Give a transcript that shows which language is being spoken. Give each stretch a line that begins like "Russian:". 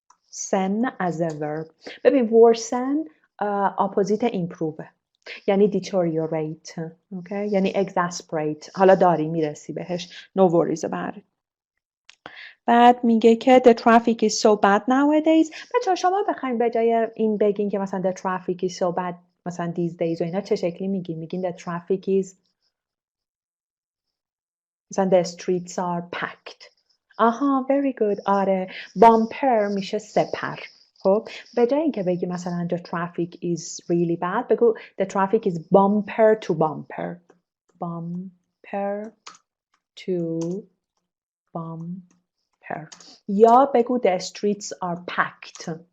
English: Worsen as a verb.
Persian: ببین
English: worsen opposite improve.
Persian: یعنی
English: deteriorate. Okay? یعنی exasperate.
Persian: حالا داری میرسی بهش.
English: No worries about it.
Persian: بعد میگه که
English: the traffic is so bad nowadays.
Persian: بچه‌ها شما بخواید به جای این بگین که مثلا
English: the traffic is so bad
Persian: مثلا
English: these days
Persian: و اینا چه شکلی میگین؟ میگین
English: the traffic is
Persian: مثلا
English: the streets are packed. very good.
Persian: آره. bumper میشه سپر. خب به جای اینکه بگی مثلا
English: the traffic is really bad
Persian: بگو
English: the traffic is bumper to bumper. Bumper to bumper.
Persian: یا
English: بگو the streets are packed.